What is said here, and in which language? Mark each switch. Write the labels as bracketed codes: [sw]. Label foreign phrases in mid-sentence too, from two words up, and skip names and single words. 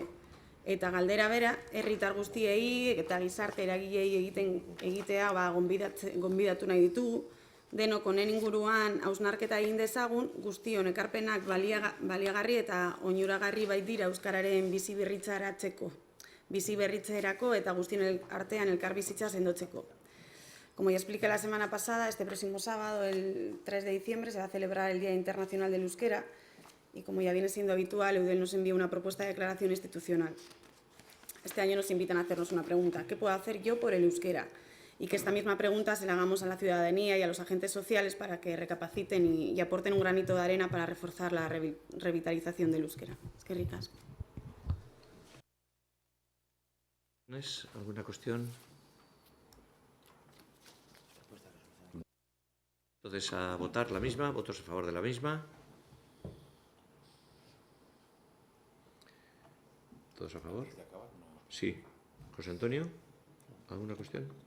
[eu] Eta galdera bera, herritar guztiei eta gizarte eragilei egitea gonbidatu nahi ditugu, denok honen inguruan hausnarketa egin dezagun, guztion ekarpenak baliagarri eta onuragarri baitira Euskararen biziberritzerako eta guztion artean elkarbizitza sendotzeko. [es] Como ya expliqué la semana pasada, este próximo sábado, el 3 de diciembre, se va a celebrar el Día Internacional del Euskera y como ya viene siendo habitual, Eudel nos envía una propuesta de declaración institucional. Este año nos invitan a hacernos una pregunta: ¿qué puedo hacer yo por el euskera? Y que esta misma pregunta se la hagamos a la ciudadanía y a los agentes sociales para que recapaciten y aporten un granito de arena para reforzar la revitalización del euskera. [eu] Eskerrik asko. [es] ¿Alguna cuestión? Entonces, a votar la misma. ¿Votos a favor de la misma? ¿Todos a favor? Sí. José Antonio, ¿alguna cuestión?